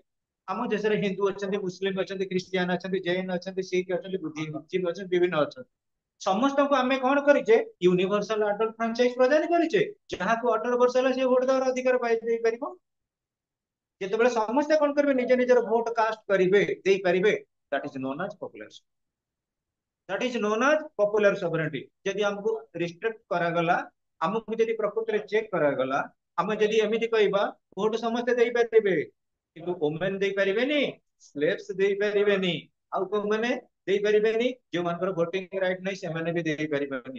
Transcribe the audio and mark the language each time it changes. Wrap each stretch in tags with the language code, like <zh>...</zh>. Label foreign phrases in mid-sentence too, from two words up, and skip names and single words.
<or>ଆମ ଦେଶରେ ହିନ୍ଦୁ ଅଛନ୍ତି, ମୁସଲିମ ଅଛନ୍ତି, ଖ୍ରୀଷ୍ଟିଆନ ଅଛନ୍ତି, ଜୈନ ଅଛନ୍ତି, ଶିଖ ଅଛନ୍ତି, ବୁଦ୍ଧିଜୀବୀ ଅଛନ୍ତି, ବିଭିନ୍ନ ଅଛନ୍ତି। ସମସ୍ତଙ୍କୁ ଆମେ କଣ କରିଛେ,</or> <en>universal adult franchise</en> <or>ପ୍ରଦାନ କରିଛେ। ଯାହାକୁ 18 ବର୍ଷ ହେଲା, ସେ ଭୋଟ ଦେବାର ଅଧିକାର ଦେଇପାରିବ। ଯେତେବେଳେ ସମସ୍ତେ କଣ କରିବେ, ନିଜ ନିଜର</or> <en>vote cast</en> <or>କରିବେ, ଦେଇପାରିବେ,</or> <en>that is known as popular that is known as popular sovereignty।</en> <or>ଯଦି ଆମକୁ ରିଷ୍ଟ୍ରିକ୍ଟ କରାଗଲା, ଆମକୁ ଯଦି ପ୍ରକୃତରେ ଚେକ୍ କରାଗଲା, ଆମେ ଯଦି ଏମିତି କହିବା ଭୋଟ ସମସ୍ତେ ଦେଇପାରିବେ, କିନ୍ତୁ ଓମେନ ଦେଇପାରିବେନି, ସ୍ଲେଭ୍ସ ଦେଇପାରିବେନି, ଆଉ କୋଉମାନେ ଦେଇପାରିବେନି, ଯୋଉମାନଙ୍କର</or> <en>voting right</en> <or>ନାହିଁ ସେମାନେ ବି ଦେଇପାରିବେନି।</or>